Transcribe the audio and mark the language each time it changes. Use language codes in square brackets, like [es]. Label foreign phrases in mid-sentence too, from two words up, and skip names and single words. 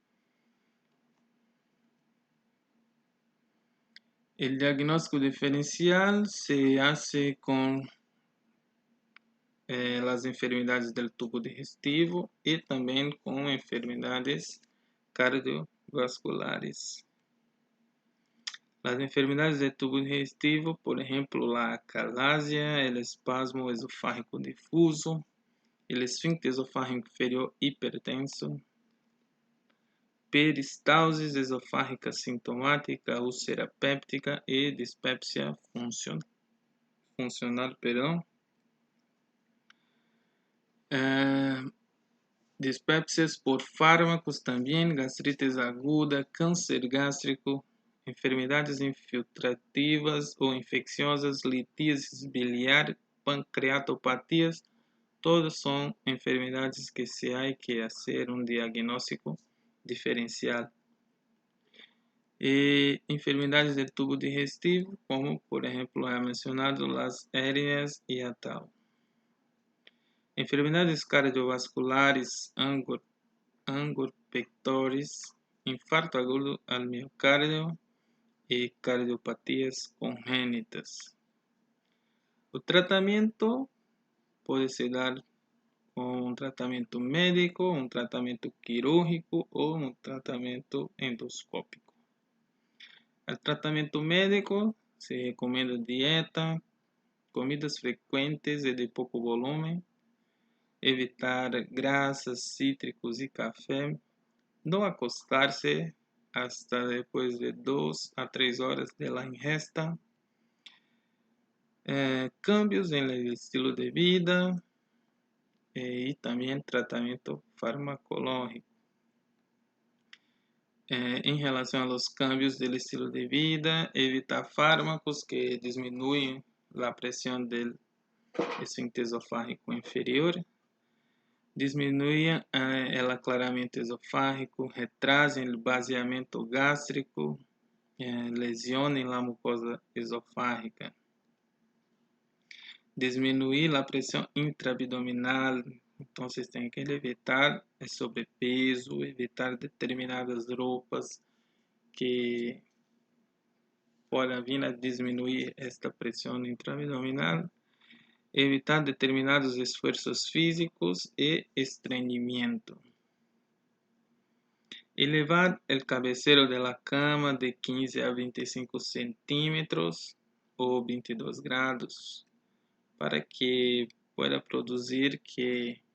[pt] O diagnóstico diferencial [es] se hace [pt] com as enfermidades do tubo digestivo e também com enfermidades cardiovasculares. As enfermidades do tubo digestivo, por exemplo, a acalasia, o espasmo esofágico difuso, o esfíncter esofágico inferior hipertenso, peristalsis esofágica sintomática, úlcera péptica e dispepsia funcional, dispepsias por fármacos também, gastritis aguda, câncer gástrico, enfermidades infiltrativas ou infecciosas, litíasis biliar, pancreatopatias, todas são enfermidades que se há que fazer um diagnóstico diferencial. E enfermidades do tubo digestivo, como por exemplo é mencionado as hérnias e a tal. Enfermidades cardiovasculares, angor pectoris, infarto agudo al miocárdio e cardiopatias congênitas. O tratamento pode se dar com um tratamento médico, um tratamento quirúrgico ou um tratamento endoscópico. O tratamento médico se recomenda dieta, comidas frequentes e de pouco volume, evitar grasas, cítricos e café, não acostar-se hasta depois de 2 a 3 horas [es] de la ingesta, cambios en el estilo de vida y también tratamiento farmacológico. [pt] Em relação aos cambios do estilo de vida, evitar fármacos que diminuem a pressão do esfíncter esofágico inferior, diminuem o aclaramento esofágico, retrasem o baseamento gástrico, lesionem a mucosa esofágica, diminuir a pressão intraabdominal. Então, vocês têm que evitar sobrepeso, evitar determinadas roupas que podem vir a diminuir esta pressão intraabdominal. [es] evitar determinados esfuerzos físicos y estreñimiento. Elevar el cabecero de la cama de 15 a 25 centímetros o 22 grados para que pueda producir que